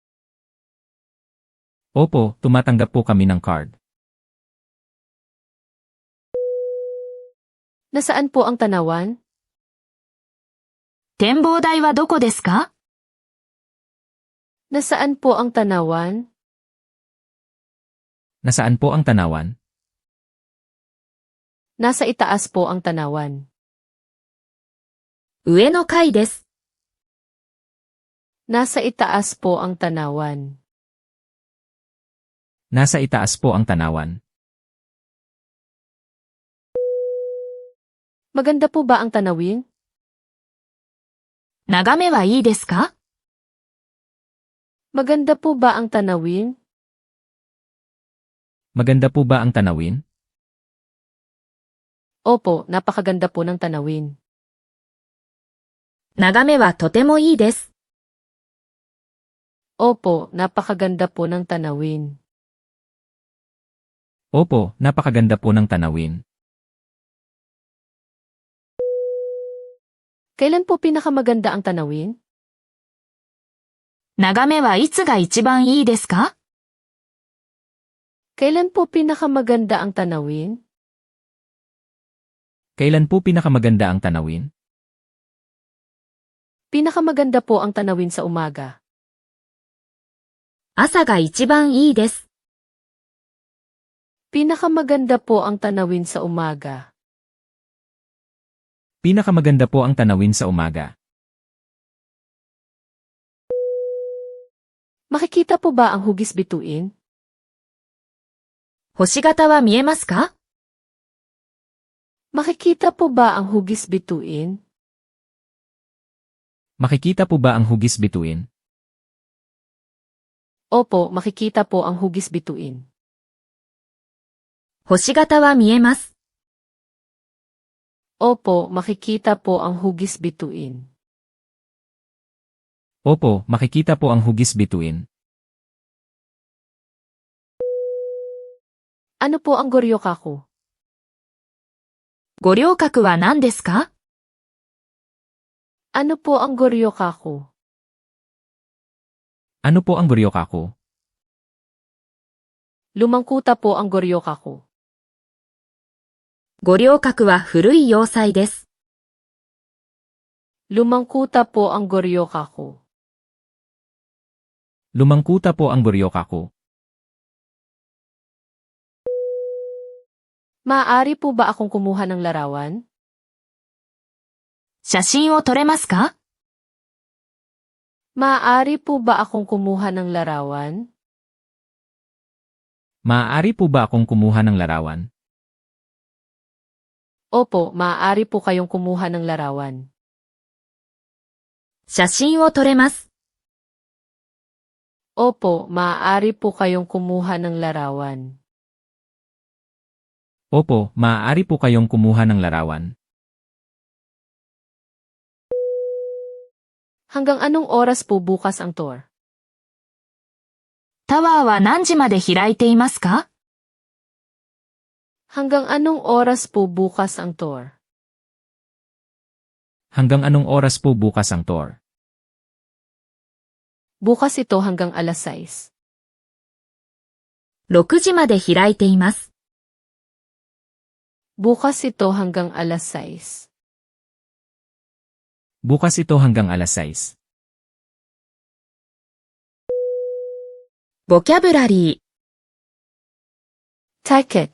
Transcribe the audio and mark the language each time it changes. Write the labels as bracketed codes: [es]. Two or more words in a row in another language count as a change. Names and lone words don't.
[tl] Opo, tumatanggap po kami ng card. Nasaan po ang tanawan? [ja] 展望台はどこですか？ [tl] Nasaan po ang tanawan? Nasaan po ang tanawan? Nasa itaas po ang tanawan. [ja] 上の階です。 [tl] Nasa itaas po ang tanawan. Nasa itaas po ang tanawan. Maganda po ba ang tanawin? [ja] 眺めはいいですか？ [tl] Maganda po ba ang tanawin? Maganda po ba ang tanawin? Opo, napakaganda po ng tanawin. [ja] 眺めはとてもいいです。 [tl] Opo, napakaganda po ng tanawin. Opo, napakaganda po ng tanawin. Kailan po pinakamaganda ang tanawin? [ja] 眺めはいつが一番いいですか？ [tl] Kailan po pinakamaganda ang tanawin? Kailan po pinakamaganda ang tanawin? Pinakamaganda po ang tanawin sa umaga. [ja] 朝が一番いいです。 [tl] Pinakamaganda po ang tanawin sa umaga. Pinakamaganda po ang tanawin sa umaga. Makikita po ba ang hugis bituin? [ja] 星型は見えますか？ [tl] Makikita po ba ang hugis bituin? Makikita po ba ang hugis bituin? Opo, makikita po ang hugis bituin. [ja] 星型は見えます。 [tl] Opo, makikita po ang hugis bituin. Opo, makikita po ang hugis bituin. Ano po ang goryokaku? [ja] 五稜郭は何ですか？ [tl] Ano po ang goryokaku? Ano po ang Goryokaku? Lumangkuta po ang goryokaku. [ja] 五稜郭は古い要塞です。 [tl] Lumangkuta po ang goryokaku. Lumangkuta po ang Goryokaku. Maaari po ba akong kumuha ng larawan? [ja] 写真を撮れますか？ [tl] Maaari po ba akong kumuha ng larawan? Maaari po ba akong kumuha ng larawan? Opo, maaari po kayong kumuha ng larawan. [ja] 写真を撮れます。 [tl] Opo, maaari po kayong kumuha ng larawan. Opo, maaari po kayong kumuha ng larawan. Hanggang anong oras po bukas ang tour? [ja] タワーは何時まで開いていますか？ [tl] Hanggang anong oras po bukas ang tour? Hanggang anong oras po bukas ang tour? Bukas ito hanggang alas 6. [ja] 6 時まで開いています。 [tl] Bukas ito hanggang alas 6. Bukas ito hanggang alas 6. [ja] ボキャブラリー、 [tl] Ticket,